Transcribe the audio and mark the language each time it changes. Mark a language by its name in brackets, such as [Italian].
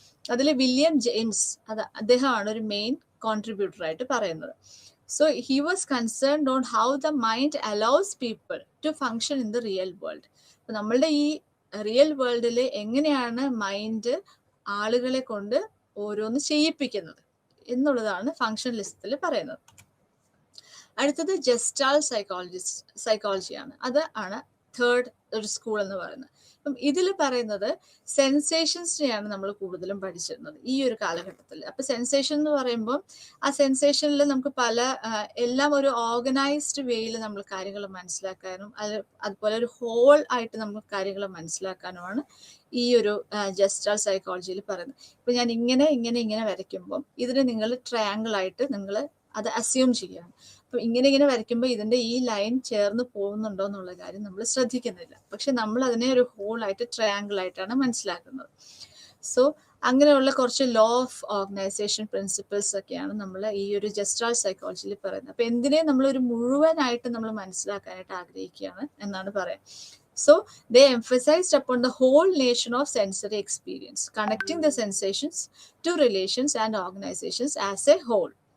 [Malayalam] അതിൽ William James അദ്ദേഹമാണ് ഒരു മെയിൻ കോൺട്രിബ്യൂട്ടർ ആയിട്ട് പറയുന്നത്. [English] So he was concerned on how the mind allows people to function in the real world. [Malayalam] അപ്പൊ നമ്മളുടെ ഈ റിയൽ വേൾഡിൽ എങ്ങനെയാണ് മൈൻഡ് ആളുകളെ കൊണ്ട് ഓരോന്ന് ചെയ്യിപ്പിക്കുന്നത് എന്നുള്ളതാണ് ഫങ്ഷണലിസത്തിൽ പറയുന്നത്. അടുത്തത് ജസ്റ്റാൾ സൈക്കോളജിയാണ്. ആണ് തേർഡ് ഒരു സ്കൂൾ എന്ന് പറയുന്നത്. അപ്പം ഇതിൽ പറയുന്നത് സെൻസേഷൻസിനെയാണ് നമ്മൾ കൂടുതലും പഠിച്ചിരുന്നത് ഈ ഒരു കാലഘട്ടത്തിൽ. അപ്പൊ സെൻസേഷൻ എന്ന് പറയുമ്പോൾ ആ സെൻസേഷനിൽ നമുക്ക് എല്ലാം ഒരു ഓർഗനൈസ്ഡ് വേയിൽ നമ്മൾ കാര്യങ്ങൾ മനസ്സിലാക്കാനും അതുപോലെ ഒരു ഹോൾ ആയിട്ട് നമുക്ക് കാര്യങ്ങൾ മനസ്സിലാക്കാനുമാണ് ഈ ഒരു ജസ്റ്റാൾ സൈക്കോളജിയിൽ പറയുന്നത്. ഇപ്പൊ ഞാൻ ഇങ്ങനെ വരയ്ക്കുമ്പോൾ ഇതിന് നിങ്ങൾ ട്രയാങ്കിൾ ആയിട്ട് നിങ്ങൾ അത് അസ്യൂം ചെയ്യാണ്. അപ്പൊ ഇങ്ങനെ വരയ്ക്കുമ്പോൾ ഇതിന്റെ ഈ ലൈൻ ചേർന്ന് പോകുന്നുണ്ടോ എന്നുള്ള കാര്യം നമ്മൾ ശ്രദ്ധിക്കുന്നില്ല. പക്ഷെ നമ്മൾ അതിനെ ഒരു ഹോൾ ആയിട്ട് ട്രയാങ്കിൾ ആയിട്ടാണ് മനസ്സിലാക്കുന്നത്. സോ അങ്ങനെയുള്ള കുറച്ച് ലോ ഓഫ് ഓർഗനൈസേഷൻ പ്രിൻസിപ്പിൾസ് ഒക്കെയാണ് നമ്മൾ ഈ ഒരു ജസ്റ്റാൾ സൈക്കോളജിയിൽ പറയുന്നത്. അപ്പൊ എന്തിനെ നമ്മൾ ഒരു മുഴുവനായിട്ട് നമ്മൾ മനസ്സിലാക്കാനായിട്ട് ആഗ്രഹിക്കുകയാണ് എന്നാണ് പറയാം. [English] So they emphasized upon the whole nation of sensory experience, connecting the sensations to relations and organizations as a whole.